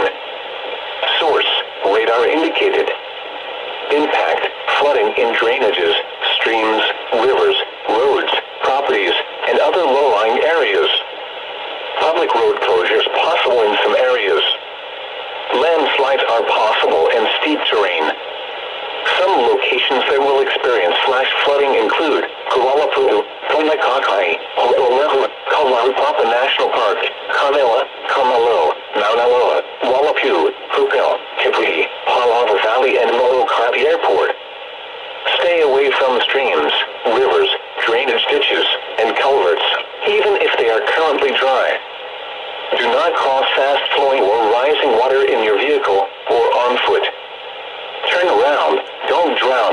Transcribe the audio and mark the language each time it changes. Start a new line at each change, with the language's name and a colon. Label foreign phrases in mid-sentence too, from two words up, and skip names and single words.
English: Source: radar indicated. Impact: flooding in drainages, streams, rivers, roads, properties, and other low-lying areas. Public road closures possible in some areas. Landslides are possible in steep terrain. Some locations that will experience flash flooding include Kualapu'u, Kaunakakai, Ho'olehu, Kalaupapa National Park, Kanela, Kamalo, Mauna Loa, Walapu, Pupil, Kipri, Palava Valley, and Molokai Airport. Stay away from streams, rivers, drainage ditches, and culverts, even if they are currently dry. Do not cross fast-flowing or rising water in your vehicle or on foot. Turn around, don't drown.